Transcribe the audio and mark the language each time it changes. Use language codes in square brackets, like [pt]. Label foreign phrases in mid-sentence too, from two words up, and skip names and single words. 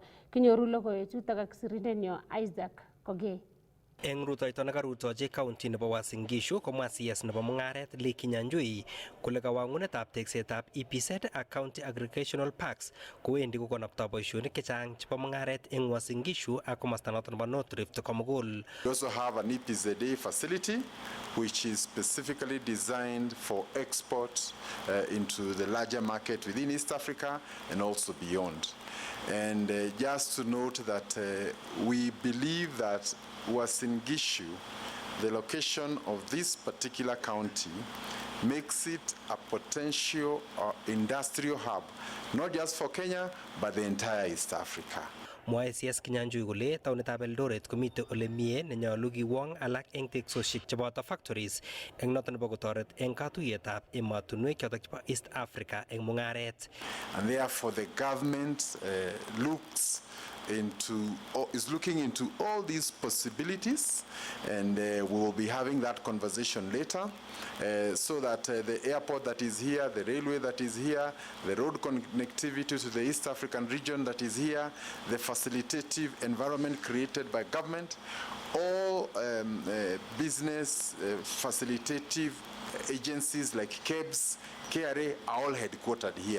[kln] Kinyoru logoiwechutok ak sirindenyo Isaac Kogei. Eng rutoito nekarutochi county nebo Uasin Gishu komwa CS nebo mung'aret Lee Kinyanjui kole kawangunetab teksetab EPZ ak County Aggregational Parks kowendi kokonoptoi boisionik chechang chebo mung'aret eng Uasin Gishu ak komosta noto nebo North Rift komugul. [en] We also have an EPZA facility which is specifically designed for export into the larger market within East Africa and also beyond. And just to note that we believe that Uasin Gishu, the location of this particular county, makes it a potential industrial hub, not just for Kenya, but the entire East Africa. [kln] Mwae CS Kinyanjui kole taunetab Eldoret komite ole mie nenyolu kiwong alak eng teksosiek cheboto factories eng noto nebo kotoret eng katuiyetab emotinwek chotok chebo East Africa eng mung'aret. [en] And therefore the government looks looking into all these possibilities, and we will be having that conversation later, so that the airport that is here, the railway that is here, the road connectivity to the East African region that is here, the facilitative environment created by government, all business facilitative agencies like KEBS, KRA are all headquartered here.